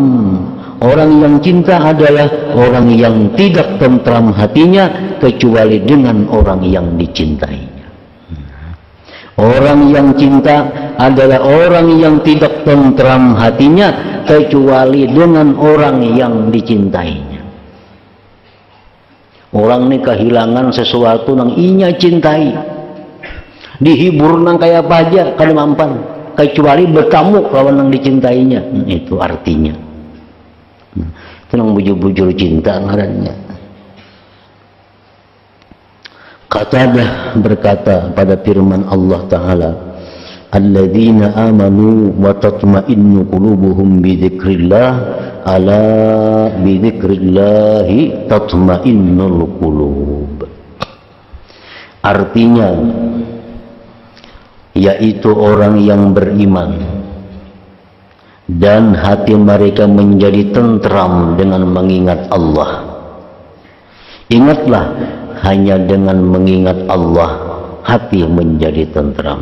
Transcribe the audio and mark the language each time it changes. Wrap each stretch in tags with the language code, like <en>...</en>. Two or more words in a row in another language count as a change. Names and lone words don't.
<id>Orang yang cinta adalah orang yang tidak tentram hatinya kecuali dengan orang yang dicintainya. Orang yang cinta adalah orang yang tidak tentram hatinya kecuali dengan orang yang dicintainya.</id> <bjn>Orang ini kehilangan sesuatu yang inya cintai, dihibur nang kayak apa aja kada mampan, kecuali bertemu kawan yang dicintainya.</bjn> <id>Itu artinya.</id> <bjn>Itu yang bujur-bujur cinta ngarannya.</bjn> <id>Qatadah berkata pada firman Allah Ta'ala,</id> <ar>الذين آمنوا وتطمئن قلوبهم بذكر الله ألا بذكر الله تطمئن القلوب.</ar> <id>Artinya, yaitu orang yang beriman dan hati mereka menjadi tentram dengan mengingat Allah. Ingatlah hanya dengan mengingat Allah hati menjadi tentram.</id>